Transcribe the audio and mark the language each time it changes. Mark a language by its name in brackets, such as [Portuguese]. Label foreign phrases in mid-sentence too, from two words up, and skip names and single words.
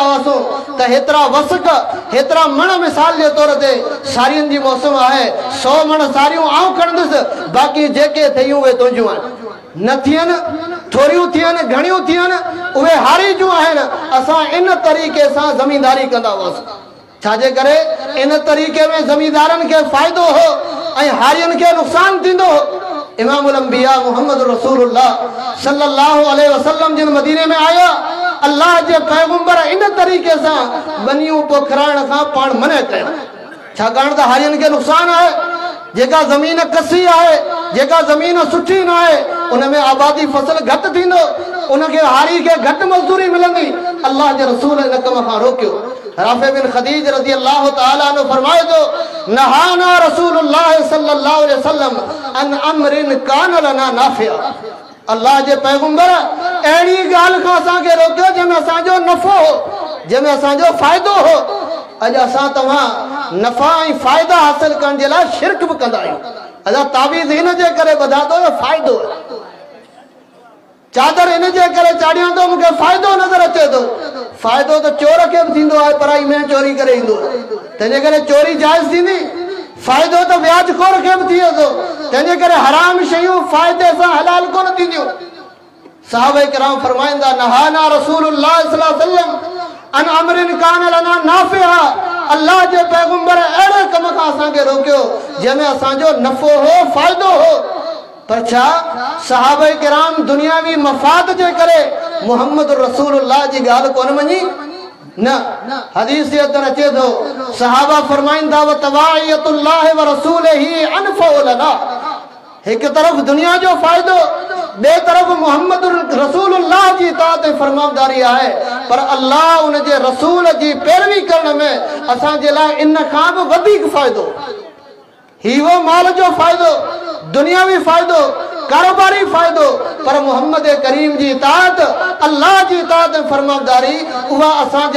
[Sindhi] हुआसीं त हेतिरा वसक हेतिरा मण मिसाल जे तौर ते सारियुनि जी मौसम आहे 100 मण सारियूं आऊं खणंदुसि बाक़ी जेके थियूं उहे तुंहिंजियूं आहिनि न थियनि थोरियूं थियनि घणियूं थियनि उहे हारी जूं आहिनि असां इन तरीक़े सां ज़मींदारी कंदा हुआसीं छाजे करे इन तरीक़े में ज़मींदारनि खे फ़ाइदो हो ऐं हारियुनि खे नुक़सान थींदो हो इमामुल अंबिया मुहम्मद रसूलुल्लाह [Arabic] صلى الله عليه وسلم [Sindhi] जिन मदीने में आया अल्लाह जे पैगंबर इन तरीक़े सां बनियूं पोखराइण खां पाण मने कयो छाकाणि त हारियुनि खे नुक़सान आहे जेका ज़मीन कसी आहे जेका ज़मीन सुठी न आहे उन में आबादी फसल घटि थींदो उनखे हारी खे घटि मज़दूरी मिलंदी अल्लाह जे रसूल इन कम खां रोकियो राफ़े बिन खदीज [Arabic] رضي الله تعالى عنه [Sindhi] फरमाए थो [Arabic] نهانا رسول الله صلى الله عليه وسلم عن أمر كان لنا نافع [Sindhi] अल्लाह जे पैगंबर अहिड़ी ॻाल्हि खां असांखे रोकियो जंहिंमें असांजो नफ़ो हो जंहिंमें असांजो फ़ाइदो हो अॼु असां तव्हां नफ़ा ऐं फ़ाइदा हासिल करण जे लाइ शिरक बि कंदा आहियूं असां तावीज़ हिन जे करे ॿधा थो फ़ाइदो चादर इन जे करे चाढ़ियां थो मूंखे फ़ाइदो नज़र अचे थो फ़ाइदो त चोर खे बि थींदो आहे पराई में चोरी करे ईंदो तंहिंजे करे चोरी जाइज़ थींदी फ़ाइदो त व्याजखोर खे बि थिए थो तंहिंजे करे हराम शयूं फ़ाइदे सां हलाल कोन थींदियूं सहाबा किराम फरमाईंदा [Arabic] نهانا رسول الله صلى الله عليه وسلم عن أمر كان لنا نافع [Sindhi] अल्लाह जे पैगंबर अहिड़े कम खां असांखे रोकियो जंहिंमें असांजो नफ़ो हो फ़ाइदो हो पर छा सहाबा किराम दुनियावी मफ़ाद जे करे मुहम्मद रसूलुल्लाह जी ॻाल्हि कोन मञी न हदीस जे अंदर अचे थो सहाबा फरमाईंदा [Arabic] وطواعية الله ورسوله أنفع لنا [Sindhi] एक तरफ दुनिया जो फ़ाइदो बे तरफ मुहम्मद रसूलुल्लाह जी इताअत फरमाबरदारी आहे पर अल्लाह उन जे रसूल जी पैरवी करण में असां जे लाइ इन खां बि वधीक फ़ाइदो ही वो माल जो फ़ाइदो दुनियावी फ़ाइदो कारोबारी फ़ाइदो पर मुहम्मद करीम जी इताअत अल्लाह जी इताअत फरमाबरदारी उहा असां जे